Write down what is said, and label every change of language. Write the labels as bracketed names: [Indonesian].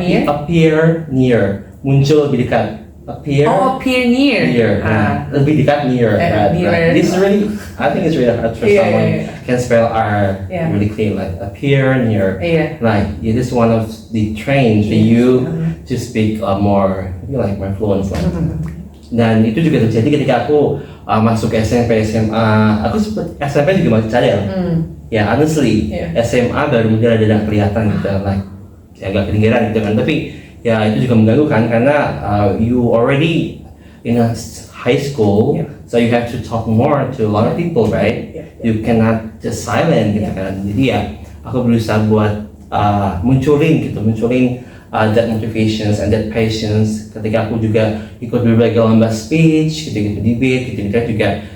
[English] Appear near, [Indonesian] muncul lebih dekat. [English] Appear near. [Indonesian] Lebih dekat [English] near. This is really, I think it's really hard for someone can spell R really clear, like appear near. Like it is one of the trains for you to speak more fluent. [Indonesian] Dan itu juga terjadi ketika aku masuk ke SMP, SMA. Aku SMP juga masih cadel. Honestly, SMA baru mulai ada kelihatan gitu, like agak ketinggalan gitu kan. Tapi itu juga mengganggu kan, karena [English] you already in a high school, so you have to talk more to a lot of people, right? You cannot just silent [Indonesian] gitu kan. Jadi aku berusaha buat munculin [English] that motivations and that patience [Indonesian] ketika aku juga ikut berbagai lomba speech, gitu debate, gitu juga